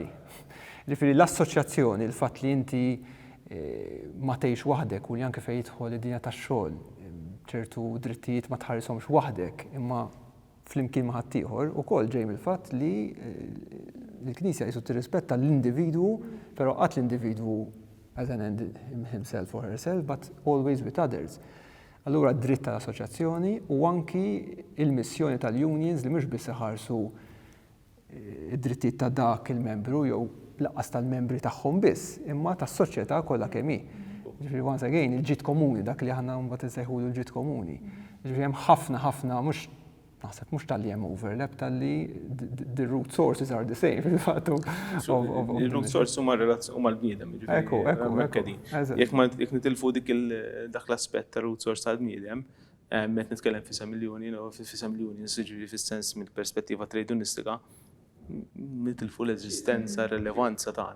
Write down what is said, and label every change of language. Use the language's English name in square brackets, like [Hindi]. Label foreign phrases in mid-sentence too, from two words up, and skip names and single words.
[Maltese] Ġifieri l-assoċjazzjoni, il-fatt li inti ma tgħix waħdek u li anke fejn jidħol id-dinja tax-xogħol, ċertu drittijiet ma tħarishomx waħdek imma flimkien ma' ħaddieħor ukoll ġej mill-fatt li l-Knisja qisu tirrispetta l-individwu, però qatt l-individwu [English] as an end himself or herself, but always with others. [Maltese] Allura d-dritt tal-assoċjazzjoni u anki il-missjoni tal-unions li mhux biss iħarsu id-drittijiet ta' dak il-membru jew laqqas tal-membri tagħhom biss, imma tas-soċjetà kollha kemm hi. Ġifieri [English] once again [Maltese] il-ġid komuni dak li aħna mbagħad insejħulu l-ġid komuni. Ġifieri hemm ħafna mhux naħseb mhux tal-li hemm overlap tal-li [English] the root sources are the same [Maltese] fil-fatt. Il- [English] root sources [Maltese] huma l-bniedem. Ekku. Jekk nitilfu dak l-aspett ta' [English] root source [Maltese] tal-bniedem, qed nitkellem fisem il-unions, jiġifieri fis-sens mill-perspettiva tredunistika, nitilfu l-eżistenza, r-relevanza tagħna.